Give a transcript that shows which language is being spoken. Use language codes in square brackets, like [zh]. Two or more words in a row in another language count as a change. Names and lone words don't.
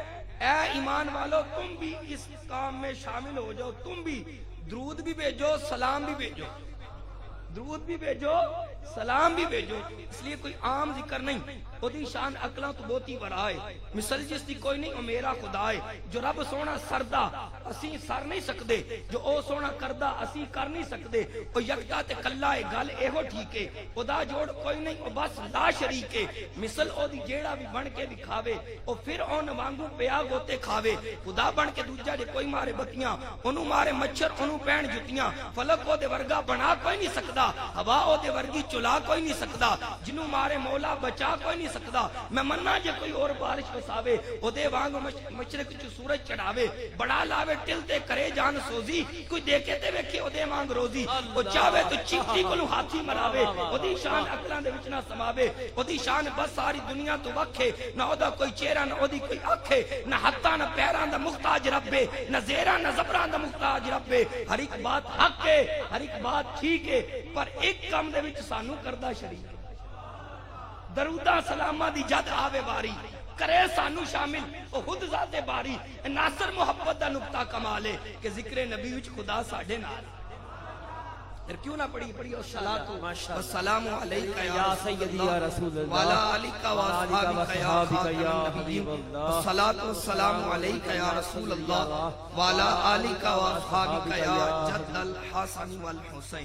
[ur] اے ایمان والو تم بھی اس کام میں شامل ہو جاؤ، تم بھی درود بھی بھیجو، سلام بھی بھیجو. درود بھی بھیجو، سلام بھی بھیجو. اس لیے کوئی عام ذکر نہیں. [pa] خودی شان اکلاں تو بہتی ورائے، مثل جس دی کوئی نہیں او میرا خدا ہے. جو رب سونا سردا اسی سر نہیں سکدے، جو او سونا کردا اسی کر نہیں سکدے. او یکتا تے کلا ہے گل ایہو ٹھیک ہے، خدا جوڑ کوئی نہیں او بس لا شریک ہے. مثل او دی جیڑا بھی بن کے دکھاوے او پھر اون وانگو پیا گوتے کھاوے. خدا بن کے دوجا جے کوئی مارے بتیاں، اونوں مارے مچھر اونوں پین جتیاں. فلک او دے ورگا بنا کوئی نہیں سکدا، ہوا او دے ورگی چلا کوئی نہیں سکدا. جنوں مارے مولا بچا کوئی نہیں سکدا. میں منا جے کوئی اور بارش وساوے او دے وانگ مشرق چ سورج چڑھاوے. بڑا لاوے ٹل تے کرے جان سوزی، کوئی دیکھے تے ویکھے او دے وانگ روزی. او چاہے تو چیٹی کولوں ہاتھی مراوے، او دی شان عقلاں دے وچ نہ سماوے. او دی شان بس ساری دنیا تو وکھے، نہ او دا کوئی چہرہ نہ او دی کوئی اکھ ہے. نہ ہتھاں نہ پیراں دا محتاج رب ہے، نہ زیراں نہ زبراں دا محتاج رب ہے. ہر ایک بات حق ہے، ہر ایک بات ٹھیک ہے، پر ایک کام دے وچ سانو کردہ شریک ہے. درودہ سلامہ دی جد آوے باری کرے سانو شامل او خود ذات باری. ناصر محبت دا نقطہ کمال ہے کہ ذکر نبی وچ خدا ساڈے نال. پھر کیوں نہ پڑھی [ar] الصلاۃ والسلام علیکہ یا سیدی یا رسول اللہ وعلی آلک و اصحابک یا حبیب اللہ. الصلاۃ والسلام علیکہ یا رسول اللہ وعلی آلک و اصحابک یا جد الحسن والحسین.